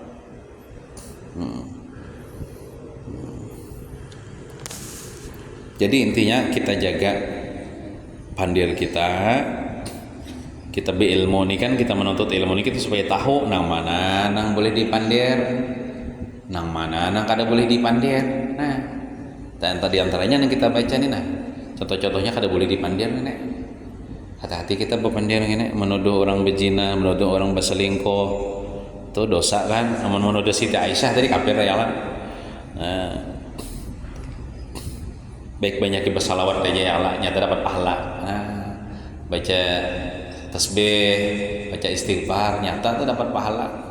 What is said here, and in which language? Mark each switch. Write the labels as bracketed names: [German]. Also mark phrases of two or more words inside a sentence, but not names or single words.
[Banjar] Jadi intinya kita jaga pandir kita berilmu nih kan, kita menuntut ilmu nih kita supaya tahu nang mana nang boleh dipandir, nang mana nang kada boleh dipandir. Nah, dan tadi antaranya yang kita baca nih, nah contoh-contohnya kada boleh dipandir nih. Hati-hati kita berpandir ini, menuduh orang berzina, menuduh orang berselingkuh, itu dosa kan. Menuduh Siti Aisyah tadi kafir ya lah. Nah, baik banyak bersalawat aja ya Allah, nyata dapat pahala. Nah, baca tasbih, baca istighfar, nyata tuh dapat pahala.